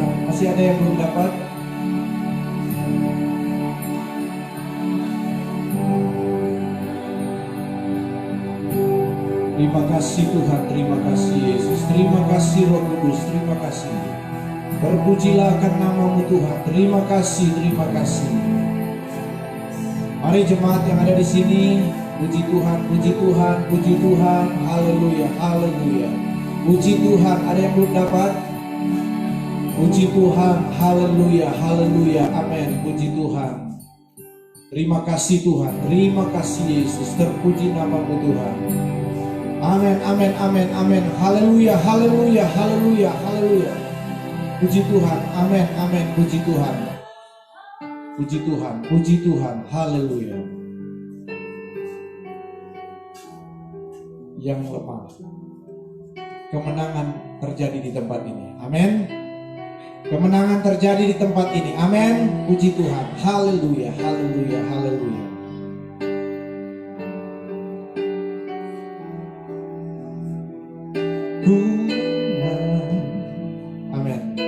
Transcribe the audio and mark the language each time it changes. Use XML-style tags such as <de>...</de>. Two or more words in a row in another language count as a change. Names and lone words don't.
<id>Masih ada yang belum dapat? Terima kasih Tuhan, terima kasih Yesus, terima kasih Roh Kudus, terima kasih. Berpujilah akan nama-Mu Tuhan. Terima kasih, terima kasih. Mari jemaat yang ada di sini, puji Tuhan, puji Tuhan, puji Tuhan. Haleluya, haleluya. Puji Tuhan. Ada yang belum dapat? Puji Tuhan, haleluya, haleluya, amin. Puji Tuhan. Terima kasih Tuhan, terima kasih Yesus. Terpuji nama-Mu Tuhan. Amin, amin, amin, amin. Haleluya, haleluya, haleluya, haleluya. Puji Tuhan, amin, amin. Puji Tuhan. Puji Tuhan, puji Tuhan, haleluya. Yang lemah, kemenangan terjadi di tempat ini. Amin. Kemenangan terjadi di tempat ini. Amin. Puji Tuhan. Haleluya, haleluya, haleluya. Amin.</id>